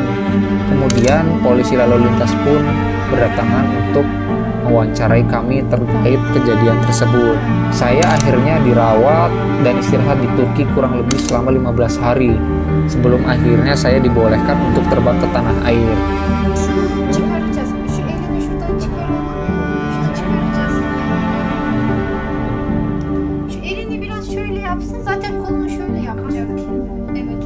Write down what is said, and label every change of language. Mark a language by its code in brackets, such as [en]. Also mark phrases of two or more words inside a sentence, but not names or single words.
[id] Kemudian polisi lalu lintas pun berdatangan untuk mewawancarai kami terkait kejadian tersebut. Saya akhirnya dirawat dan istirahat di Turki kurang lebih selama 15 hari sebelum akhirnya saya dibolehkan untuk terbang ke tanah air. [tr] Çıkaracağız. Şu elini şuradan çıkaralım. Şunu çıkaracağız. Şu elini biraz şöyle yapsın. Zaten kolunu şöyle yapacak. Evet.